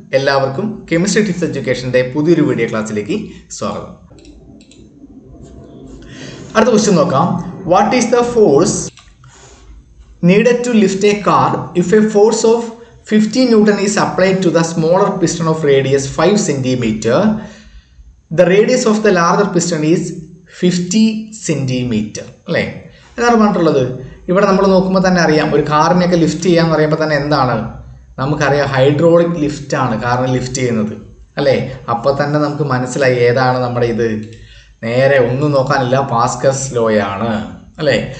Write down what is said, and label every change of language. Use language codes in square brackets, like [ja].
[ml] എല്ലാവർക്കും chemistry tips എഡ്യൂക്കേഷൻ്റെ പുതിയൊരു video ക്ലാസ്സിലേക്ക് സ്വാഗതം. അടുത്ത ക്വസ്റ്റ്യൻ നോക്കാം. [en] What is the force needed to lift a car if a force of 50 Newton is applied to the smaller piston of radius 5 cm? The radius of the larger piston is 50 cm. [ml] അല്ലേ? എന്താണ് പറഞ്ഞിട്ടുള്ളത്? ഇവിടെ നമ്മൾ നോക്കുമ്പോൾ തന്നെ അറിയാം, ഒരു കാറിനെയൊക്കെ lift ചെയ്യാന്ന് പറയുമ്പോൾ തന്നെ എന്താണ് നമുക്കറിയാം, ഹൈഡ്രോളിക് ലിഫ്റ്റ് ആണ് കാറിനെ ലിഫ്റ്റ് ചെയ്യുന്നത് അല്ലേ? അപ്പോൾ തന്നെ നമുക്ക് മനസ്സിലായി ഏതാണ് നമ്മുടെ ഇത്. നേരെ ഒന്നും നോക്കാനില്ല, പാസ്കൽസ് ലോയാണ് അല്ലേ?